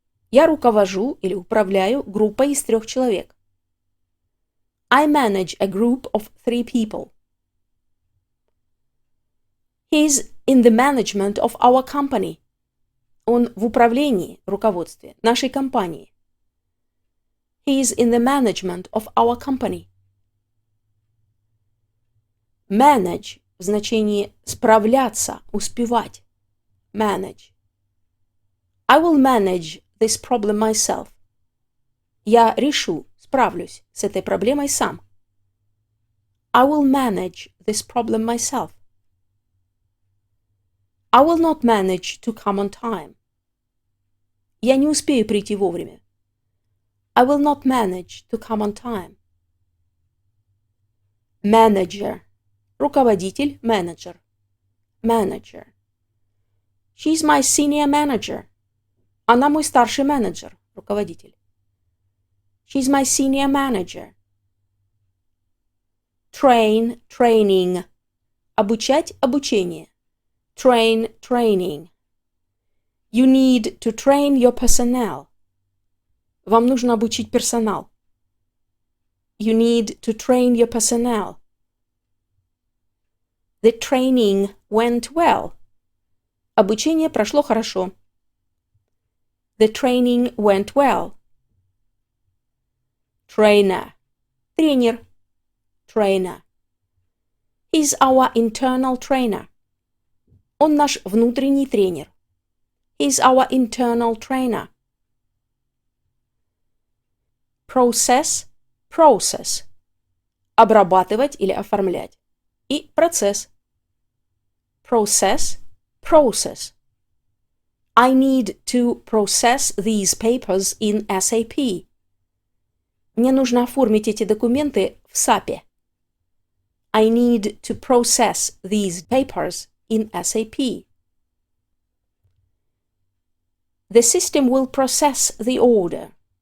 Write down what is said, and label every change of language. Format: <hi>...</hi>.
<ru>Я руковожу или управляю группой из 3 человек.</ru> <en>I manage a group of 3 people. He's in the management of our company.</en> <ru>Он в управлении, руководстве нашей компании.</ru> <en>He's in the management of our company.</en> <ru>Manage в значении справляться, успевать.</ru> <en>Manage. I will manage this problem myself.</en> <ru>Я решу, справлюсь с этой проблемой сам.</ru> <en>I will manage this problem myself. I will not manage to come on time.</en> <ru>Я не успею прийти вовремя.</ru> <en>I will not manage to come on time. Manager.</en> <ru>Руководитель, менеджер.</ru> <en>Manager. She's my senior manager.</en> <ru>Она мой старший менеджер, руководитель.</ru> <en>She's my senior manager. Train, training.</en> <ru>Обучать, обучение.</ru> <en>Train, training. You need to train your personnel.</en> <ru>Вам нужно обучить персонал.</ru> <en>You need to train your personnel. The training went well.</en> <ru>Обучение прошло хорошо.</ru> <en>The training went well. Trainer.</en> <ru>Тренер.</ru> <en>Trainer. He's our internal trainer.</en> <ru>Он наш внутренний тренер.</ru> <en>He's our internal trainer. Process, process.</en> <ru>Обрабатывать или оформлять. И процесс.</ru> <en>Process, process. I need to process these papers in SAP.</en> <ru>Мне нужно оформить эти документы в SAP.</ru> <en>I need to process these papers in SAP. The system will process the order.</en>